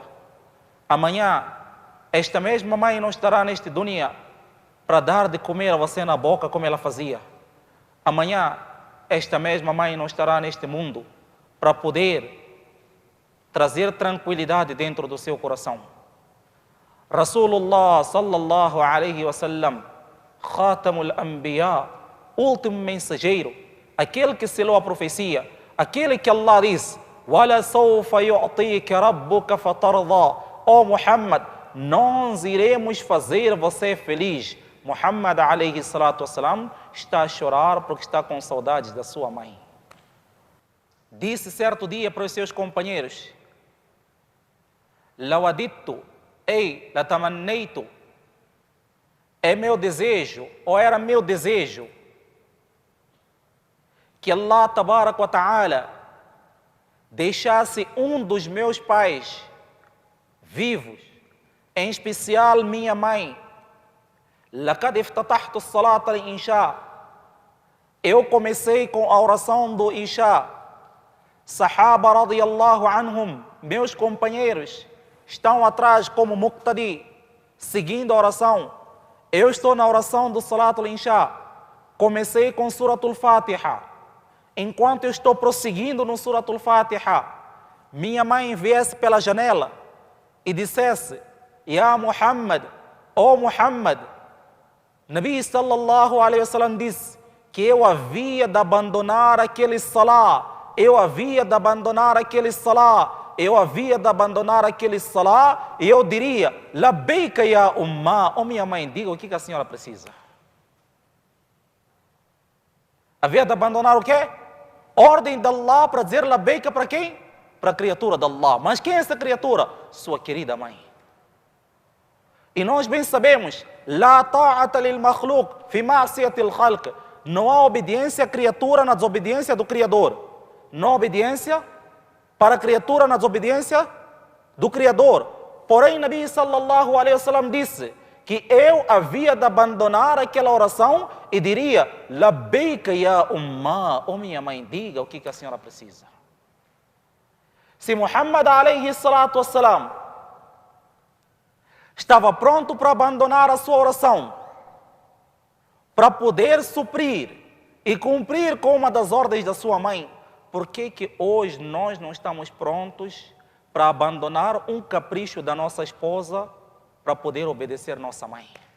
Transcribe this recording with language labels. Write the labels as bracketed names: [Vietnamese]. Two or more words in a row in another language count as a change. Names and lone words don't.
[Portuguese] Amanhã, esta mesma mãe não estará neste dunya, para dar de comer a você na boca como ela fazia. Amanhã, esta mesma mãe não estará neste mundo, para poder trazer tranquilidade dentro do seu coração. [Arabic] رسول الله صلى الله عليه وسلم، خاتم الأنبياء, [Portuguese] último mensageiro, aquele que selou a profecia, aquele que Allah diz: [Arabic] "ولسوف يعطيك ربك فترضى", ó Muhammad, [Portuguese] nós iremos fazer você feliz. Muhammad [Arabic] عليه الصلاة والسلام [Portuguese] está a chorar porque está com saudades da sua mãe. Disse certo dia para os seus companheiros: [Arabic] "لوددت، إي، لتمنيت", [Portuguese] é meu desejo, ou era meu desejo, que [Arabic] الله تبارك وتعالى [Portuguese] deixasse um dos meus pais vivos, em especial minha mãe. [Arabic] لقد افتتحت الصلاة العشاء, [Portuguese] eu comecei com a oração do Isha. [Arabic] صحابة رضي الله عنهم, [Portuguese] meus companheiros, estão atrás como muqtadi, seguindo a oração. Eu estou na oração do [Arabic] صلاة العشاء, [Portuguese] comecei com [Arabic] سورة الفاتحة. [Portuguese] Enquanto eu estou prosseguindo no [Arabic] سورة الفاتحة, [Portuguese] minha mãe viesse pela janela e dissesse: [Arabic] "يا محمد, [Portuguese] ó Muhammad", [Arabic] نبي صلى الله عليه وسلم [Portuguese] disse que eu havia de abandonar aquele salá, eu havia de abandonar aquele salá, eu havia de abandonar aquele salá, e eu diria: [Arabic] "لبيك يا أمه", [Portuguese] ó minha mãe, diga o que a senhora precisa. Havia de abandonar o quê? Ordem de Allah para dizer labbaika para quem? Para a criatura de Allah. Mas quem é essa criatura? Sua querida mãe. E nós bem sabemos: [Arabic] "لا طاعة للمخلوق في معصية الخالق", [Portuguese] não há obediência à criatura na desobediência do Criador. Não há obediência para a criatura na desobediência do Criador. Porém, [Arabic] نبي صلى الله عليه وسلم [Portuguese] disse que eu havia de abandonar aquela oração e diria: [Arabic] "لبيك يا أمه", [Portuguese] ó minha mãe, diga o que a senhora precisa. Se Muhammad [Arabic] عليه الصلاة والسلام [Portuguese] estava pronto para abandonar a sua oração, para poder suprir e cumprir com uma das ordens da sua mãe, por que hoje nós não estamos prontos para abandonar um capricho da nossa esposa para poder obedecer nossa mãe?